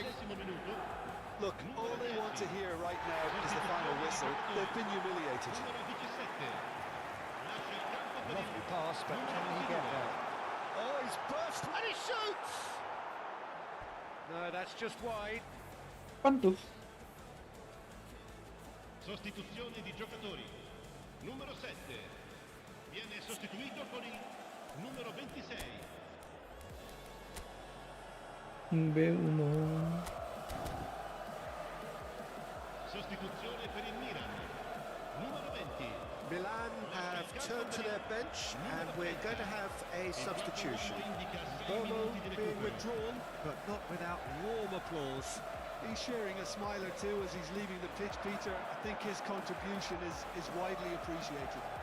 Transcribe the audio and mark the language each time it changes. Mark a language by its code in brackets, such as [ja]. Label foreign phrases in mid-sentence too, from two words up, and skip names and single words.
[en] Look, all they want to hear right now is the final whistle. They've been humiliated. Lovely pass, but can he get there? Oh, he's burst and he shoots! No, that's just wide. [id] Apaan tuh? [it] Sostituzione di giocatori. Numero 7. Viene sostituito con il numero 26. Bola. Sostituzione per il Milan. Numero 20. [en] Milan have turned to their bench and we're going to have a substitution. Bola being withdrawn, but not without warm applause. He's sharing a smile or two as he's leaving the pitch, Peter. I think his contribution is widely appreciated.